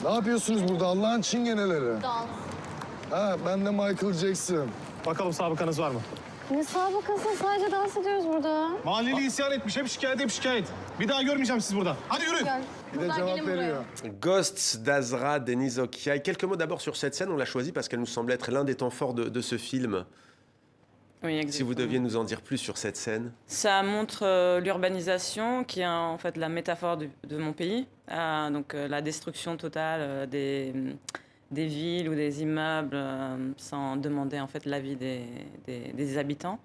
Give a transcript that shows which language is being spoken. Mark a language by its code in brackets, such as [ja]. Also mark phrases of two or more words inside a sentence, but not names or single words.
[tr] Ne yapıyorsunuz burada Allah'ın çingeneleri? dans. Ha ben de Michael Jackson. Bakalım sabıkanız var mı? Ne sabıkası sadece dans ediyoruz burada. Mahalleli isyan etmiş. Hep şikayet, hep şikayet. Bir daha görmeyeceğim sizi burada. Hadi yürüyün. Bir de cevap veriyor. [fr] Ghosts d'Azra, Deniz Okyay. Quelques mots d'abord sur cette scène. On l'a choisie parce qu'elle nous semble être l'un des temps forts de ce film. Oui, Si exactement. vous deviez nous en dire plus sur cette scène. Ça montre l'urbanisation, qui est en fait la métaphore de mon pays. Donc la destruction totale des villes ou des immeubles sans demander en fait l'avis des habitants.